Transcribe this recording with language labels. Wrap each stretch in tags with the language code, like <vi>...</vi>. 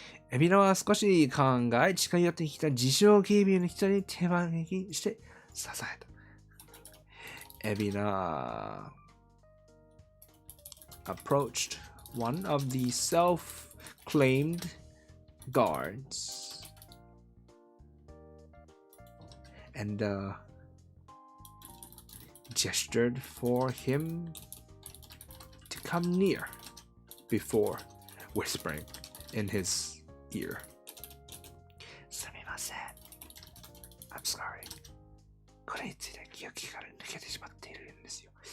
<ja>エビナは少し考え、近寄ってきた自称警備員の人に手招きして支えた。</ja> <en>エビナ approached one of the self-claimed guards and gestured for him to come near before whispering in his ear.</en> <ja>すみません。</ja> <en>I'm sorry.</en> <ja>これについて記憶から抜けてしまっているんですよ。</ja>